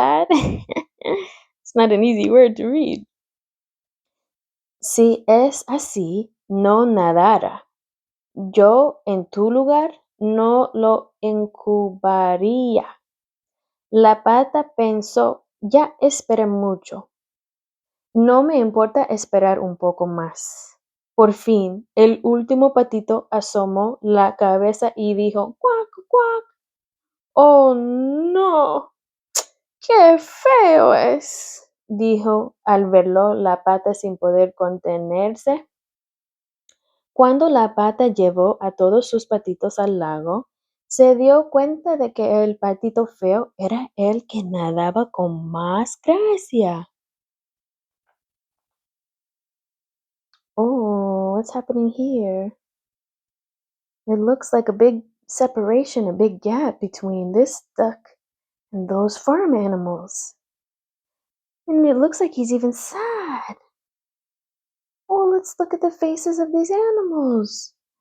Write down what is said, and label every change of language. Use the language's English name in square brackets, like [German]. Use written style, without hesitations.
[English] It's not an easy word to read. [Spanish] Si es así, no nadara. Yo en tu lugar no lo incubaría. La pata pensó, ya esperé mucho. No me importa esperar un poco más. Por fin, el último patito asomó la cabeza y dijo, cuac, cuac. Oh, no, qué feo es, dijo al verlo la pata sin poder contenerse. Cuando la pata llevó a todos sus patitos al lago, se dio cuenta de que el patito feo era el que nadaba con más gracia. [English] Oh, what's happening here? It looks like a big separation, a big gap between this duck and those farm animals. And it looks like he's even sad. Oh, let's look at the faces of these animals.